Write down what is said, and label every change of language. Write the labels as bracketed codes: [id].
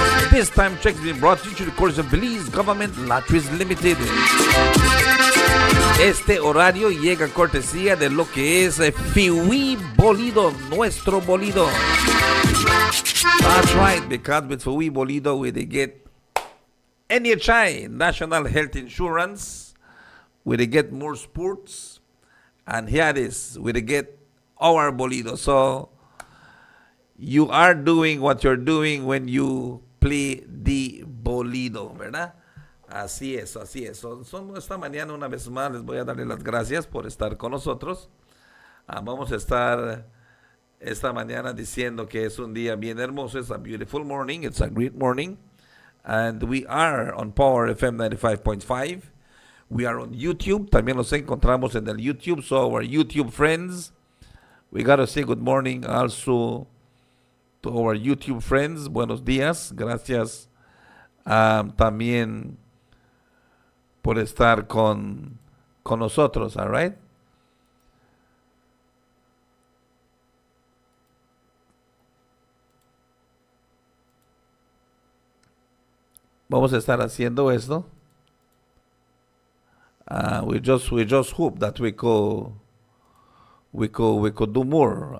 [en] This time check has been brought to you through the course of Belize Government Lotteries Limited. [es] Este horario llega a cortesía de lo que es Fiwi Bolido, nuestro bolido. [en] That's right, because with Fiwi Bolido we get NHI, National Health Insurance, we get more sports, and here it is, we get our bolido. So you are doing what you're doing when you play the bolido, [es] ¿verdad? Así es. Esta mañana una vez más les voy a darle las gracias por estar con nosotros. Vamos a estar esta mañana diciendo que es un día bien hermoso. [en] It's a beautiful morning. It's a great morning. And we are on Power FM 95.5. We are on YouTube. [es] También nos encontramos en el YouTube. [en] So our YouTube friends, we got to say good morning also to our YouTube friends. [es] Buenos días. Gracias también por estar con nosotros. [en] All right. [es] Vamos a estar haciendo esto. [en] We just hope that we could do more.